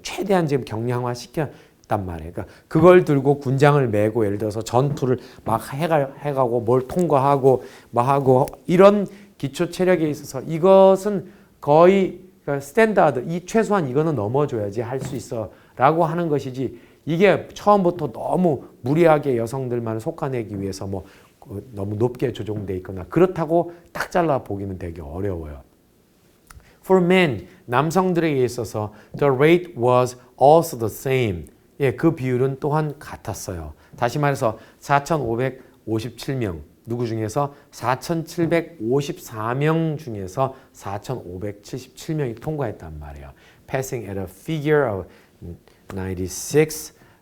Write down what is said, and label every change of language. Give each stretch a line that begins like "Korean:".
Korean: 최대한 지금 경량화 시켰단 말이에요. 그러니까 그걸 들고 군장을 메고 예를 들어서 전투를 막 해가고 뭘 통과하고 뭐 하고 이런 기초 체력에 있어서 이것은 거의 그러니까 스탠다드, 이 최소한 이거는 넘어줘야지 할 수 있어 라고 하는 것이지 이게 처음부터 너무 무리하게 여성들만 속아내기 위해서 뭐 너무 높게 조정돼 있거나 그렇다고 딱 잘라 보기는 되게 어려워요.
English: For men,
Korean: 남성들에게 있어서
English: the rate was also the same.
Korean: 예, 그 비율은 또한 같았어요. 다시 말해서 4,557명, 누구 중에서 4,754명 중에서 4,577명이 통과했단 말이에요.
English: Passing at a figure of 96%.